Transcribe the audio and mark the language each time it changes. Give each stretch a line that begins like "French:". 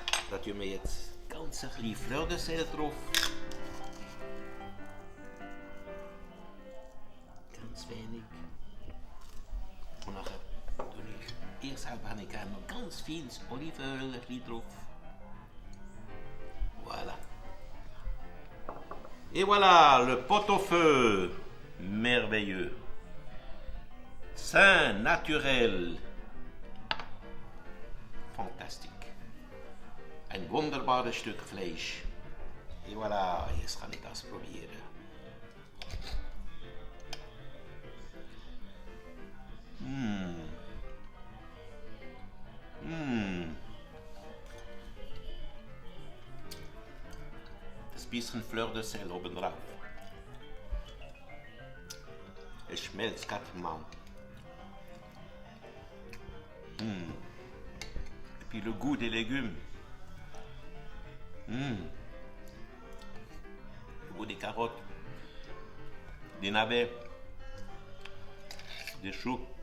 German: Da tun wir jetzt ganz ein bisschen Fleur de sel drauf. Ganz wenig. Und nachher tue ich erst halb habe ich noch ganz viel Olivenöl drauf.
French: Voilà. Et voilà le pot-au-feu merveilleux. Sain, naturel.
German: Fantastisch. Ein wunderbares Stück Fleisch.
French: Et voilà,
German: jetzt kann ich das probieren. Das bisschen Fleur de sel obendrauf. Es schmelzt gerade im Mund.
French: Et puis le goût des légumes. Le goût des carottes, des navets, des choux.